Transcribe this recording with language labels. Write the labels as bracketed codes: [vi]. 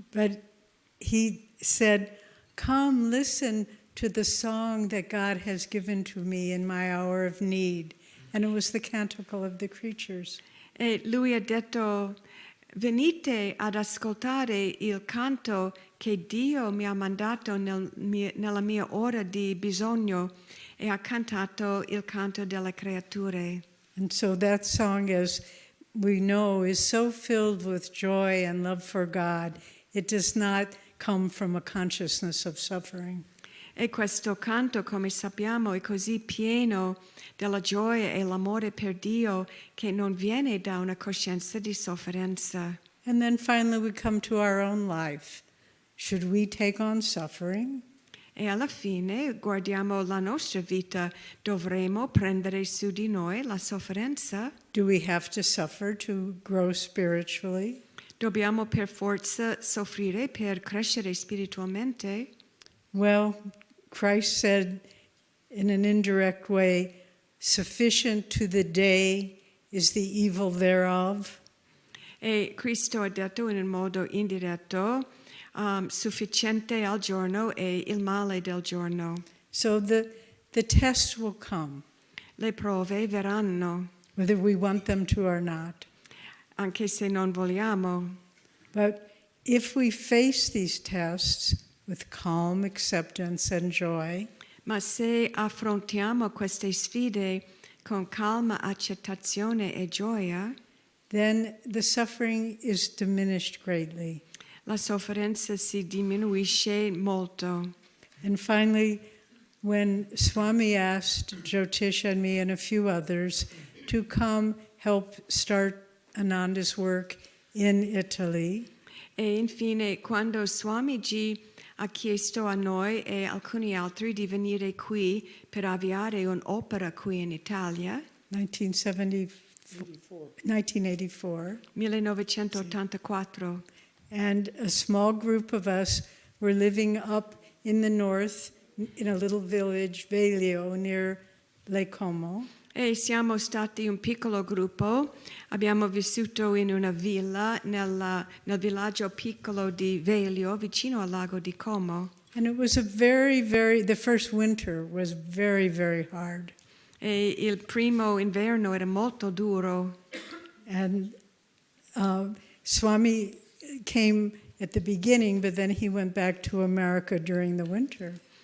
[en] But he said, come listen to the song that God has given to me in my hour of need. And it was the Canticle of the Creatures. [it] E lui ha detto, venite ad ascoltare il canto che Dio mi ha mandato nella mia ora di bisogno, e ha cantato il canto delle creature. [en] And so that song, as we know, is so filled with joy and love for God. It does not come from a consciousness of suffering. [it] E questo canto, come sappiamo, è così pieno della gioia e l'amore per Dio che non viene da una coscienza di sofferenza. [en] And then finally we come to our own life. Should we take on suffering? [it] E alla fine guardiamo la nostra vita, dovremo prendere su di noi la sofferenza? [en] Do we have to suffer to grow spiritually? [it] Dobbiamo per forza soffrire per crescere spiritualmente? [en] Well, Christ said in an indirect way, sufficient to the day is the evil thereof. [it] E Cristo ha detto in un modo indiretto, sufficiente al giorno e il male del giorno. [en] So the tests will come, [it] Le prove verranno, [en] whether we want them to or not. [it] anche se non vogliamo. [en] But if we face these tests with calm acceptance and joy, [it] Ma se affrontiamo queste sfide con calma, accettazione e gioia, [en] then the suffering is diminished greatly. [it] la sofferenza si diminuisce molto. [en] And finally, when Swami asked Jyotish and me and a few others to come help start Ananda's work in Italy, [it] E infine, quando Swamiji ha chiesto a noi e alcuni altri di venire qui per avviare un'opera qui in Italia, 1984, 1984, [en] and a small group of us were living up in the north in a little village, Veglio, near Lake Como. [it] e siamo stati un piccolo gruppo, abbiamo vissuto in una villa nel villaggio piccolo di Veglio, vicino al lago di Como. [en] And it was the first winter was very, very hard. [it] E il primo inverno era molto duro. [en] And Swami came at the beginning, but then he went back to America during the winter.